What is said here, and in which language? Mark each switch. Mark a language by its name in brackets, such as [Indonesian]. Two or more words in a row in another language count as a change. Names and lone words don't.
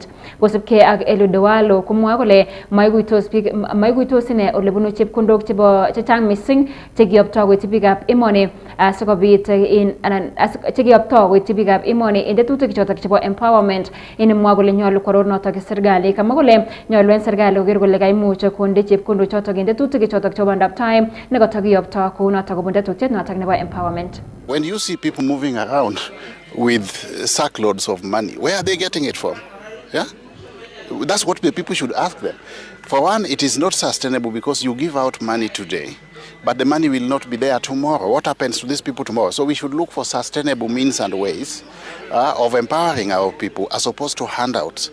[Kalenjin] Kosubkei ak Eliud Owalo komwoe kole maikuitos ine olebunu chepkondok chechang missing chekiyoptoi koityi biikab emoni asikobit chekiyoptoi koityi biikab emoni en tetutik chotok chebo empowerment. Inimwa kole nyolu kworor notok serikali. Kamwa kole nyolu en serikali koker kole kaimuch konde chepkondok chotok en tetutik chotok chebo bandab tai nekotokiyoptoi kou notok kobun tetutiet notok nebo empowerment. [English] When you see people moving around with sackloads of money, where are they getting it from? Yeah? That's what the people should ask them. For one, it is not sustainable because you give out money today, but the money will not be there tomorrow. What happens to these people tomorrow? So we should look for sustainable means and ways of empowering our people as opposed to handouts.